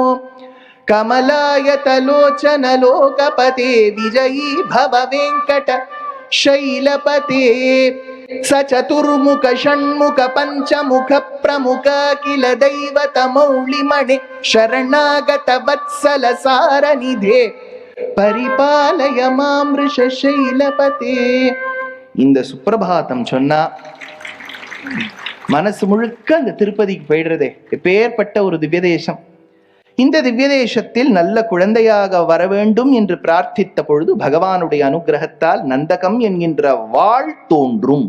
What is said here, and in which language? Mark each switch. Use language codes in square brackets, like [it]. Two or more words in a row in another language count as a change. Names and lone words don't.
[sa] कमलायतलोचन लोकपते विजयी भव वेङ्कट शैलपते। स चतुर्मुख षण्मुख पञ्चमुख प्रमुख किल दैवत मौलिमणे। शरणागत वत्सल सारनिधे परिपालय मां वृषशैलपते. [ta] இந்த சுப்பிரபாதம் சொன்னா மனசு முழுக்க அந்த திருப்பதிக்கு போயிடுறதே. எப்பேற்பட்ட ஒரு திவ்யதேசம்! இந்த திவ்யதேசத்தில் நல்ல குழந்தையாக வர வேண்டும் என்று பிரார்த்தித்த பொழுது பகவானுடைய அனுகிரகத்தால் நந்தகம் என்கின்ற வாள் தோன்றும்.